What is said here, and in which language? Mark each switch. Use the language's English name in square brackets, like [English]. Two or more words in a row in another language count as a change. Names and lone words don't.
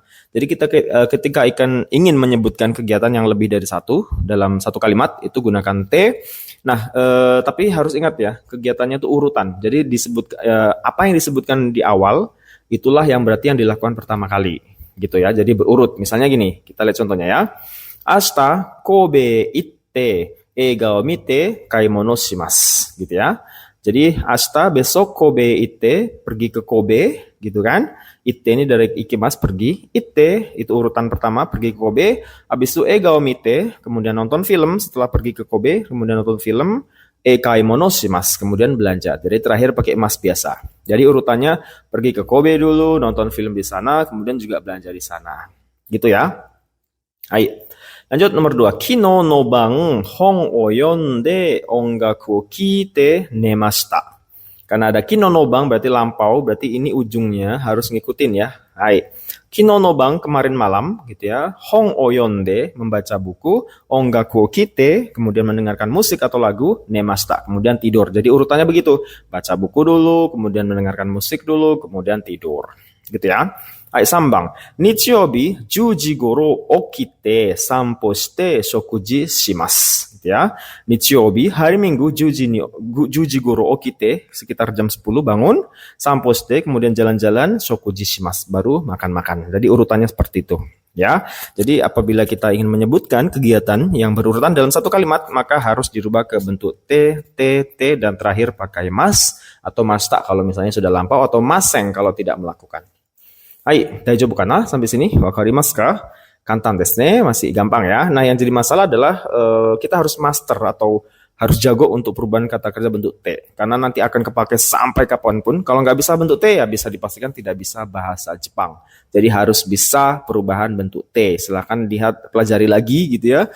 [Indonesian] Jadi kita ketika ingin menyebutkan kegiatan yang lebih dari satu dalam satu kalimat itu gunakan T. Nah, tapi harus ingat ya, kegiatannya itu urutan. Jadi apa yang disebutkan di awal itulah yang berarti yang dilakukan pertama kali, gitu ya. Jadi berurut. Misalnya gini, kita lihat contohnya ya. [Japanese] 明日 神戸 行って 映画 を 見て 買い物 します, [Indonesian] gitu ya. Jadi ashita besok Kobe itte pergi ke Kobe, gitu kan. Itte ini dari ikimas pergi, itte itu urutan pertama pergi ke Kobe, habis itu [Japanese] 映画 を 見て [Indonesian] kemudian nonton film, setelah pergi ke Kobe kemudian nonton film, [Japanese] 買い物 します [Indonesian] kemudian belanja. Jadi terakhir pakai mas biasa. Jadi urutannya pergi ke Kobe dulu, nonton film di sana, kemudian juga belanja di sana. Gitu ya. Hai. Lanjut nomor 2. [Japanese] 昨日 の 晩 本 を 読んで 音楽 を 聞いて 寝ました. [Indonesian] Karena ada [Japanese] 昨日 の 晩 [Indonesian] berarti lampau, berarti ini ujungnya harus ngikutin ya. Hai. [Japanese] 昨日 の 晩 [Indonesian] kemarin malam gitu ya. [Japanese] 本 を 読んで [Indonesian] membaca buku, [Japanese] 音楽 を 聞いて [Indonesian] kemudian mendengarkan musik atau lagu, nemashita kemudian tidur. Jadi urutannya begitu. Baca buku dulu, kemudian mendengarkan musik dulu, kemudian tidur. Gitu ya. [Japanese] はい、3番。日曜日10時頃起きて散歩して食事します。 [Indonesian] Gitu ya. 日曜日 hari Minggu [Japanese] 10 時頃起きて [Indonesian] sekitar jam 10 bangun, [Japanese] 散歩 して [Indonesian] kemudian jalan-jalan, [Japanese] 食事 します [Indonesian] baru makan-makan. Jadi urutannya seperti itu. Ya. Jadi apabila kita ingin menyebutkan kegiatan yang berurutan dalam satu kalimat, maka harus dirubah ke bentuk T, T, T dan terakhir pakai mas atau masta kalau misalnya sudah lampau atau maseng kalau tidak melakukan. Hai, [Japanese] 大丈夫 かな? [Indonesian] Sampai sini, [Japanese] 分かります か? 簡単 です ね, [Indonesian] masih gampang ya. Nah, yang jadi masalah adalah kita harus master atau harus jago untuk perubahan kata kerja bentuk T. Karena nanti akan kepake sampai kapanpun. Kalau nggak bisa bentuk T, ya bisa dipastikan tidak bisa bahasa Jepang. Jadi harus bisa perubahan bentuk T. Silahkan lihat, pelajari lagi gitu ya.